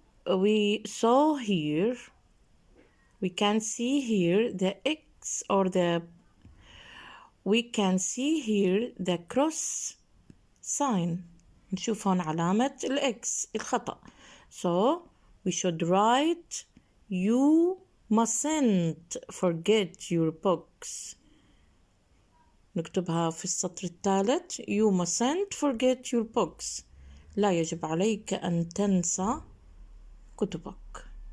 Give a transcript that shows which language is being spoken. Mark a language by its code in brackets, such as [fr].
[en] We can see here the X or we can see here the cross sign. [ar] نشوف هون علامة الإكس الخطأ. [en] So we should write you mustn't forget your books. [ar] نكتبها في السطر الثالث. [en] You mustn't forget your books. [ar] لا يجب عليك أن تنسى كتبك.